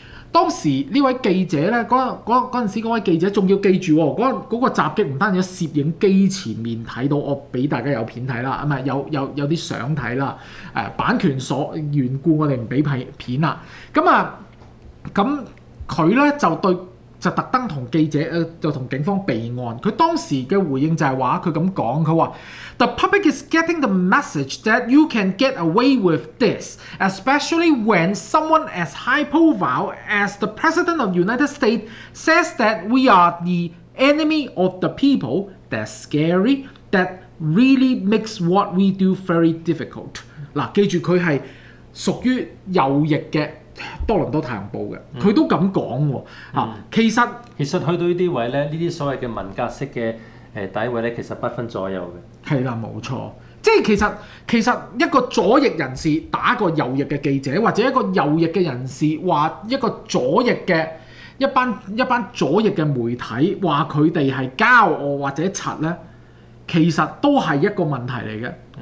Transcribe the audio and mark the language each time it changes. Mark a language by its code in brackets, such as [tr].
[yue] 當時呢位記者咧，嗰陣時嗰位記者仲要記住喎，嗰個襲擊唔單止喺攝影機前面睇到，我俾大家有片睇啦，唔係有啲相睇啦，版權所緣故，我哋唔俾片啦。咁啊，咁佢咧就對就特登同記者就同警方備案。佢當時嘅回應就係話，佢咁講，佢話 [en] ：The public is getting the message that you can get away with this, especially when someone as high profile as the president of the United States says that we are the enemy of the people. That's scary. That really makes what we do very difficult。 [yue] 嗱，記住佢係屬於右翼嘅。多倫多太陽報嘅，佢都咁講喎嚇。其實去到呢啲位咧，呢啲所謂嘅文革式嘅底位咧，其實不分左右嘅。係啦，冇錯。即係其實一個左翼人士打一個右翼嘅記者，或者一個右翼嘅人士話一個左翼嘅一班左翼嘅媒體話佢哋係交惡或者柒咧，其實都係一個問題嚟嘅。